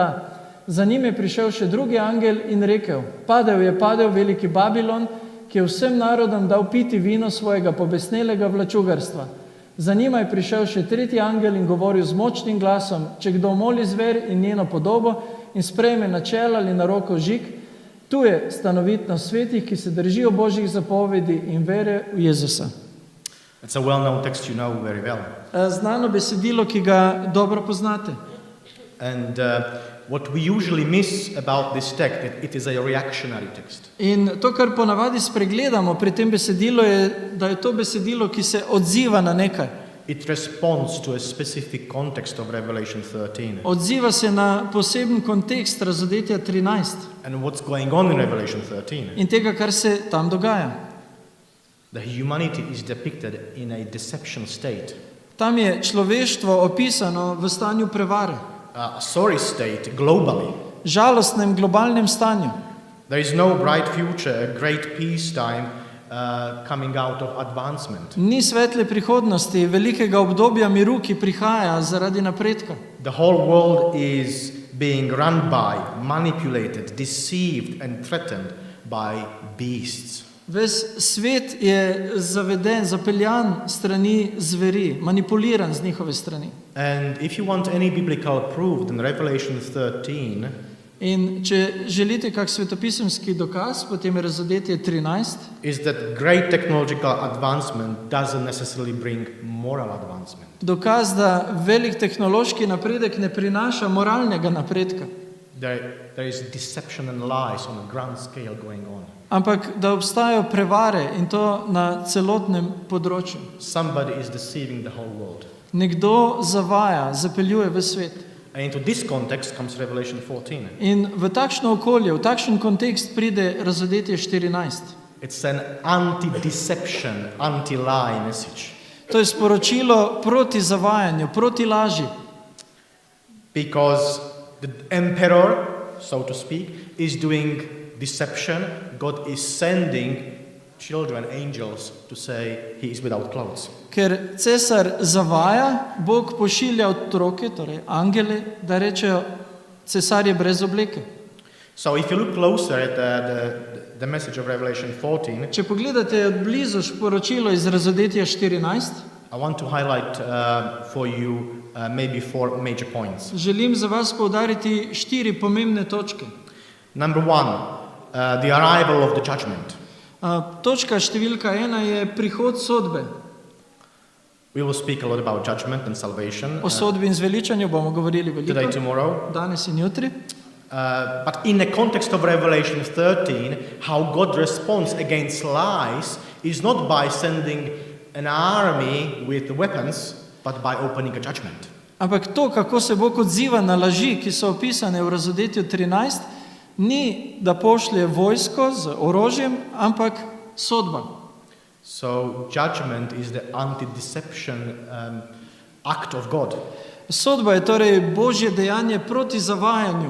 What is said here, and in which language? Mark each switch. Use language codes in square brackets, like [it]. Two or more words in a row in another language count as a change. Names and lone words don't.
[sl] Za njim je prišel še drugi angel in rekel: padel veliki Babilon, ki je vsem narodom dal piti vino svojega pobesnelega vlačugarstva. Za njima je prišel še tretji angel in govoril z močnim glasom: če kdo moli zver in njeno podobo in sprejme na čelo ali na roko žig, tu je stanovitnost svetih, ki se držijo Božjih zapovedi in vere v Jezusa. [en] It's a well-known text you know very well. [sl] Znano besedilo, ki ga dobro poznate. [en] And what we usually miss about this text, it is a reactionary text. [sl] In to, kar ponavadi spregledamo pri tem besedilu, je, da je to besedilo, ki se odziva na nekaj. [en] It responds to a specific context of Revelation 13. [sl] Odziva se na poseben kontekst Razodetja 13 [en] And what's going on in Revelation 13? [sl] in tega, kar se tam dogaja. [en] The humanity is depicted in a deception state, [sl] Tam je človeštvo opisano v stanju prevare, [en] a sorry state globally. [sl] žalostnem globalnem stanju. [en] There is no bright future, a great peacetime coming out of advancement. [sl] Ni svetle prihodnosti, velikega obdobja miru, ki prihaja zaradi napredka. [en] The whole world is being run by, manipulated, deceived and threatened by beasts. [sl] Ves svet je zaveden, zapeljan strani zveri, manipuliran z njihove strani. [en] And if you want any biblical proof, then Revelation 13 [sl] In če želite kak svetopisemski dokaz, potem je Razodetje 13, [en] is that great technological advancement doesn't necessarily bring moral advancement. [sl] dokaz, da velik tehnološki napredek ne prinaša moralnega napredka, [en] There is deception and lies on a grand scale going on. [sl] ampak da obstajajo prevare in to na celotnem področju. [en] Somebody is deceiving the whole world. [sl] Nekdo zavaja, zapeljuje v svet. [en] And into this context comes Revelation 14. [sl] In v takšno okolje, v takšen kontekst pride Razodetje 14. [en] It's an anti-deception, anti-lie message. [sl] To je sporočilo proti zavajanju, proti laži. [en] Because the emperor, so to speak, is doing deception. God is sending children, angels, to say he is without clothes. [sl] Ker cesar zavaja, Bog pošilja otroke, torej angele, da rečejo, cesar je brez obleke. [en] So if you look closer at the message of Revelation 14, [sl] Če pogledate od blizu sporočilo iz Razodetja 14, [en] I want to highlight for you maybe 4 major points. [sl] želim za vas poudariti 4 pomembne točke. [en] Number 1, the arrival of the judgment. [sl] Točka številka 1 je prihod sodbe. [en] We will speak a lot about judgment and salvation [sl] O sodbi in zveličanju bomo govorili [en] today, [sl] veliko, [en] tomorrow. [sl] danes in jutri. [en] But in the context of Revelation 13, how God responds against lies is not by sending an army with weapons, but by opening a judgment. [sl] Ampak to, kako se Bog odziva na laži, ki so opisane v Razodetju 13, ni, da pošlje vojsko z orožjem, ampak sodba. [en] So judgment is the anti-deception act of God. [sl] Sodba je torej Božje dejanje proti zavajanju.